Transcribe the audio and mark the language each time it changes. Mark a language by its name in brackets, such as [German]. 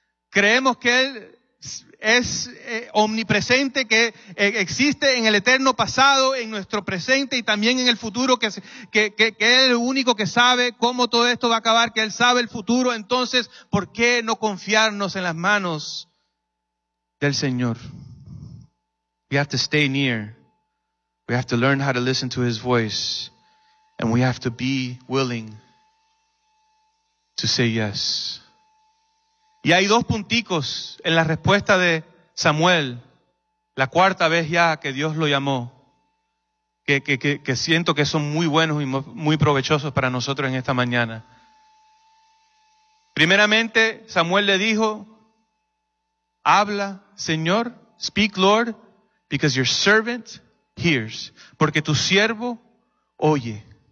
[Spanish] ¿Creemos que Él es omnipresente, que existe en el eterno pasado, en nuestro presente y también en el futuro, que Él es el único que sabe cómo todo esto va a acabar, que Él sabe el futuro? Entonces, ¿por qué no confiarnos en las manos del Señor? [English] We have to stay near. We have to learn how to listen to His voice, and we have to be willing to say yes. [Spanish] Y hay dos punticos en la respuesta de Samuel, la cuarta vez ya que Dios lo llamó, que siento que son muy buenos y muy provechosos para nosotros en esta mañana. Primeramente, Samuel le dijo, habla, Señor, [English] speak, Lord, because your servant hears, [Spanish] porque tu siervo oye.